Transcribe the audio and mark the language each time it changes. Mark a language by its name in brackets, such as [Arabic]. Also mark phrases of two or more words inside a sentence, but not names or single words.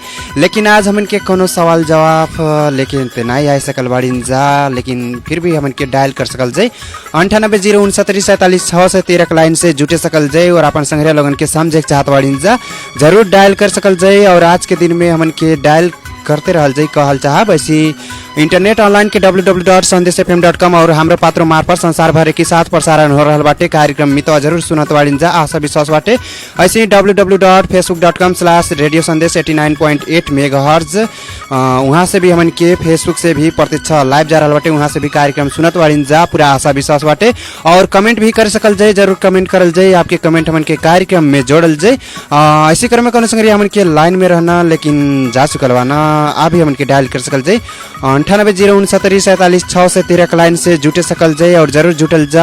[Bhojpuri] लेकिन आज हमन के कोनो सवाल जवाब लेकिन नहीं आ सकल बाड़ीन जा, लेकिन फिर भी हमन के डायल कर सकल जाए 98064746 लाइन से जुटे सकल जाए और अपन संग्रह लोगन के समझे चाहत बाड़ीन जा जरूर डायल कर सकल जाए। और आज के दिन में हमन के डायल करते रहल जाए कहल चाहब। ऐसी [English] internet online [Bhojpuri] के www.sandeshfm.com और हाम्रो पात्रो मार्फत संसार भर के साथ प्रसारण हो रहल बाटे। कार्यक्रम मितवा जरूर सुनत बाड़ीन जा, आशा विश्वास बाटे। ऐसे www.facebook.com/radiosandesh89.8 मेगाहर्ट्ज वहाँ से भी हमन के फेसबुक से भी प्रत्यक्ष लाइव जा रहल बाटे, वहाँ से भी कार्यक्रम सुनत बाड़ीन जा, पूरा आशा विश्वास बाटे। और कमेंट भी कर सकल जाए, जरूर कमेंट करल जाए, आपके कमेंट हमन के कार्यक्रम में जोड़ल जाए। ऐसे क्रम में कोनो संगरी हमन के लाइन में रहना लेकिन जा चुकल बा ना, आप भी हमन के डायल कर सकल जाए 98064746 लाइन से जुटे सकल जाए और जरूर जुटल जा।